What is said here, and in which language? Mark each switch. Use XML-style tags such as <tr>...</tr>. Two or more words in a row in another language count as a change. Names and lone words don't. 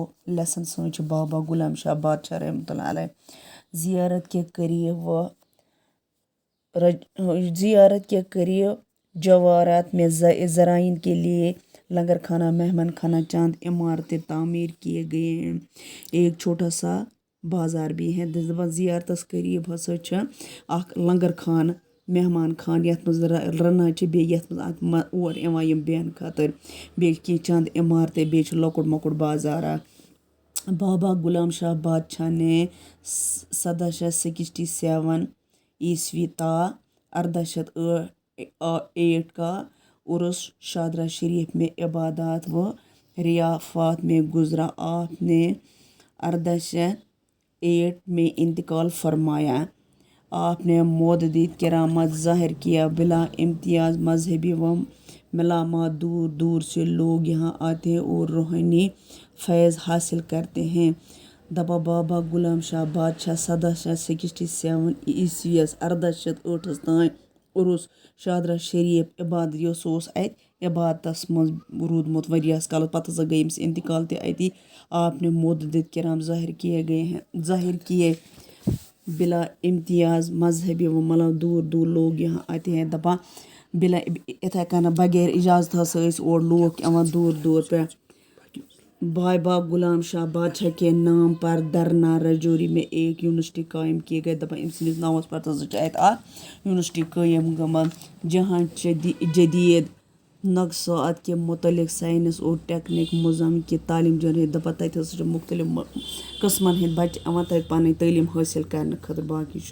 <ur>لیسن سن بابا غلام شاہ بادشاہ رحمۃ اللہ علیہ۔ زیارت کے قریب جوارات میں زائرین کے لیے لنگر خانہ، مہمان خانہ، چند عمارتیں تعمیر کیے گئے ہیں۔ ایک چھوٹا سا بازار بھی ہے۔</ur> <ks>زیارتس قریب ہسا اخ لنگر خانہ، مہمان خانہ یتھ مز رنان بیٚیہِ یتھ مز اور یِوان یِم بیٚہنہٕ خٲطرٕ، بیٚیہِ کینٛہہ</ks> <ur>چند عمارتیں،</ur> <ks>بیٚیہِ چھُ لۄکُٹ مۄکُٹ بازار اکھ۔</ks> <ur>بابا غلام شاہ بادشاہ نے 1767 عیسوی تا 1808 کا عرس شادرہ شریف میں عبادات و ریافات میں گزرا۔ آپ نے 1808 میں انتقال فرمایا۔ آپ نے معدود کرامات ظاہر کیا۔ بلا امتیاز مذہبی و ملامات دور دور سے لوگ یہاں آتے ہیں اور روحانی فیض حاصل کرتے ہیں۔</ur> <ks>بابا غلام شاہ بادشاہ 1767 عیسویس 1808 تانۍ عرس شادرہ شریف عبادت یُس اوس اتہِ عبادتس منٛز روٗدمُت واریاہس کالس، پتہٕ ہسا گٔیے أمِس انتقال تہِ اتی۔</ks> <ur>آپ نے معدود کرام ظاہر کیے بلا امتیاز مذہبی و دور دور لوگ یہاں آتے ہیں۔</ur> <ks>دپان بلا اتھے کٔنۍ بغیر اجازت ہسا ٲسۍ اور لوٗکھ یِوان دور دور پٮ۪ٹھ۔</ks> <ur>بابا غلام شاہ بادشاہ کے نام پر درنا راجوری میں ایک یونیورسٹی قائم کی گئی۔</ur> <ks>دپان أمۍ سٕنٛدِس ناوس پٮ۪ٹھ ہسا چھِ اتہِ اکھ یونیورسٹی قٲیِم گٔمٕژ،</ks> <ur>جہاں جدید نقصات کے متعلق سائنس اور ٹیکنیک نظام کی تعلیم جاری ہے۔</ur> <ks>دپان تتہِ ہسا چھِ مختلف قٕسمن ہٕنٛدۍ بچہِ یِوان تتہِ پنٕنۍ تعلیٖم حٲصِل کرنہٕ خٲطرٕ۔ باقٕے شُکریہ۔</ks>